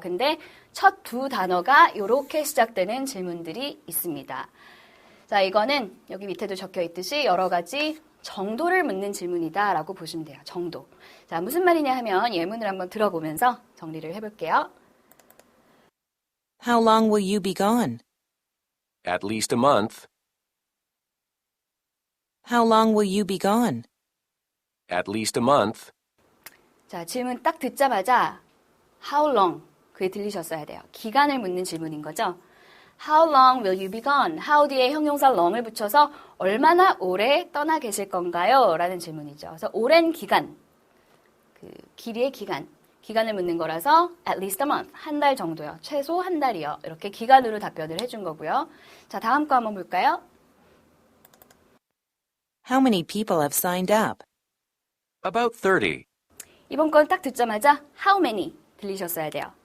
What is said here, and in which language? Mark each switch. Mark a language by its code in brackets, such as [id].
[ko] 근데 첫 두 단어가 이렇게 시작되는 질문들이 있습니다. 자, 이거는 여기 밑에도 적혀 있듯이 여러 가지 정도를 묻는 질문이다라고 보시면 돼요. 정도. 자, 무슨 말이냐 하면 예문을 한번 들어보면서 정리를 해볼게요. [en] How long will you be gone? At least a month. How long will you be gone? At least a month. [ko] 자, 질문 딱 듣자마자 [en] how long [ko] 그게 들리셨어야 돼요. 기간을 묻는 질문인 거죠. [en] How long will you be gone? [ko] How 뒤에 형용사 long을 붙여서 얼마나 오래 떠나 계실 건가요? 라는 질문이죠. 그래서 오랜 기간, 그 길이의 기간을 묻는 거라서 [en] at least a month, [ko] 한 달 정도요. 최소 한 달이요. 이렇게 기간으로 답변을 해준 거고요. 자, 다음 거 한번 볼까요? [en] How many people have signed up? About 30. [ko] 이번 건 딱 듣자마자 [en] how many [ko] 들리셨어야 돼요.